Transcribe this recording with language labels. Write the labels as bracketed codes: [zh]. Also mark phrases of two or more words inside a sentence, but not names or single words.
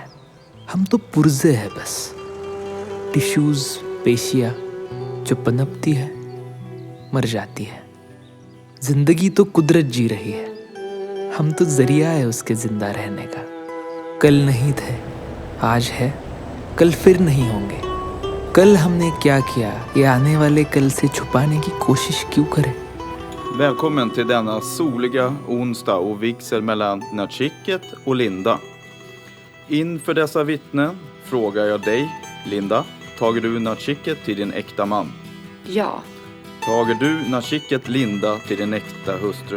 [hi] हम तो पुर्जे हैं बस, टिश्यूज, पेशियाँ जो पनपती है, मर जाती है। जिंदगी तो कुदरत जी रही है, हम तो जरिया है उसके जिंदा रहने का। कल नहीं थे, आज है, कल फिर नहीं होंगे। कल हमने क्या किया, ये आने वाले कल से छुपाने की कोशिश क्यों करें? [sv] Välkommen till denna soliga onsdag och vigsel mellan Nachikket och Linda. Inför dessa vittnen frågar jag dig, Linda, tager du Nachikket till din äkta man? Ja. Tager du Nachikket Linda till din äkta hustru?